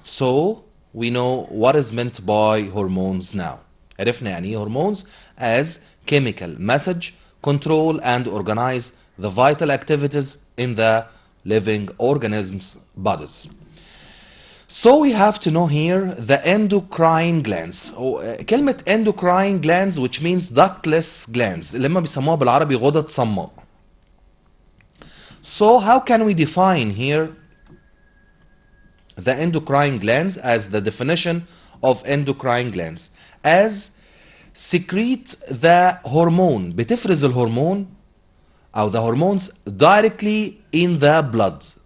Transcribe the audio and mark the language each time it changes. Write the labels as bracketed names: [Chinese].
[English] So we know what is meant by hormones now. [Arabic] عرفنا يعني ايه [English] hormones as chemical message, control and organize the vital activities in the living organisms bodies. So we have to know here the endocrine glands. [Arabic] كلمة endocrine glands [English] which means ductless glands [Arabic] اللي هم بيسموها بالعربي غدد صماء. [English] So how can we define here the endocrine glands as the definition of endocrine glands? As secrete the hormone. [Arabic] بتفرز الهرمون أو [English] the hormones directly in the blood.